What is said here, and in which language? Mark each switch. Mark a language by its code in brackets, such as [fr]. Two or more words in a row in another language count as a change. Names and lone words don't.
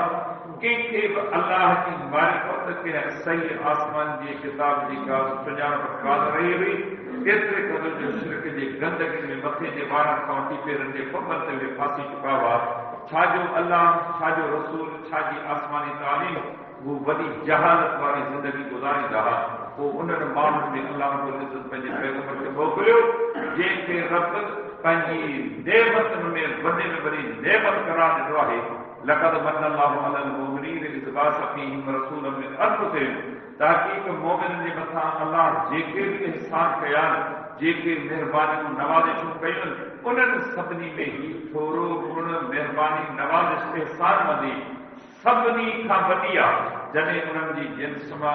[sd] कंहिंखे बि अल्लाह जी मारिफत कंहिं सही आसमान जी किताब जी का सुञाणप कान रही हुई केतिरे क़दर जो शिरक जे गंदगी में मथे जे वारनि खां वठी पेरनि जे फंबनि ते उहे फासी चुका हुआ छा जो अल्लाह छा जो रसूल छा जी आसमानी तालीम वो वॾी जहालत वारी ज़िंदगी गुज़ारींदा हुआ पोइ उन्हनि माण्हुनि में [ar] الله رب العزة [sd] पंहिंजे पैगंबर खे मोकिलियो जंहिंखे रब पंहिंजी नेमतुनि में वॾे में वॾी नेमत करार ॾिनो आहे [ar] لقد من الله على المؤمنين إذ بعث فيهم رسولا من أنفسهم [sd] तहक़ीक़ मोमिननि जे मथां अल्लाह जेके बि इहसान कया जेके महिरबानियूं नवाज़िशूं कयूं उन्हनि सभिनी में ही थोरो गुण महिरबानी नवाज़िश इहसान मंदी सभिनी खां वॾी आहे जॾहिं उन्हनि जी जिन्स मां